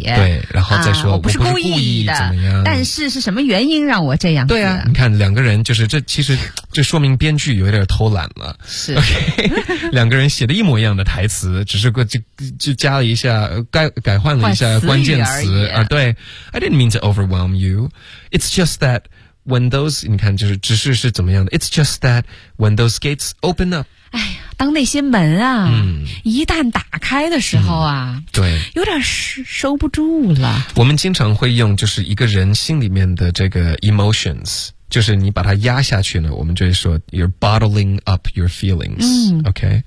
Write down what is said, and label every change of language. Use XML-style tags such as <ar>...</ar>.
<zh>对，然后再说、我不是故意的，怎么样，但是是什么原因让我这样，对啊，你看两个人就是这其实这说明编剧有点偷懒了，是 OK， 两个人写的一模一样的台词，只是就加了一下改换了一下关键词而</zh> <en>对 I didn't mean to overwhelm you， It's just that when those</en> <zh>你看就是只是怎么样的</zh> <en>It's just that when those gates open up，</en> <zh>哎呀，当那些门啊一旦打开的时候啊对，有点收不住了。我们经常会用就是一个人心里面的这个 emotions，就是你把它压下去呢，我们就会说</zh> <en>you're bottling up your feelings，</en> <zh>OK，</zh>